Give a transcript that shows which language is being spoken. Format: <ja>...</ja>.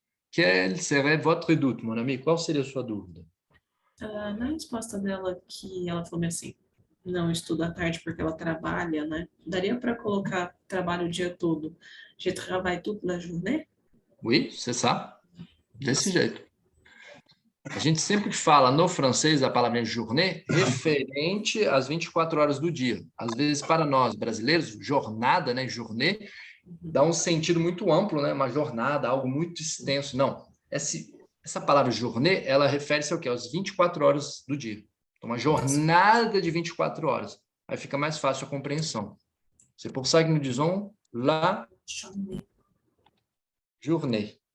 <fr>Quel serait votre doute, mon ami?</fr> <pt>Qual seria a sua dúvida? Na resposta dela, que ela falou assim, não estuda à tarde porque ela trabalha, né? Daria para colocar trabalho o dia todo.</pt> <fr>Je travaille toute la journée? Oui, c'est ça.</fr> <pt>Desse jeito. A gente sempre fala no francês a palavra journée referente às 24 horas do dia. Às vezes, para nós brasileiros, jornada, né, journée, dá um sentido muito amplo, né, uma jornada, algo muito extenso. Não, essa palavra journée, ela refere-se ao quê? Às 24 horas do dia. Então, uma jornada de 24 horas. Aí fica mais fácil a compreensão.</pt> <fr>C'est pour ça que nous disons la journée.</fr>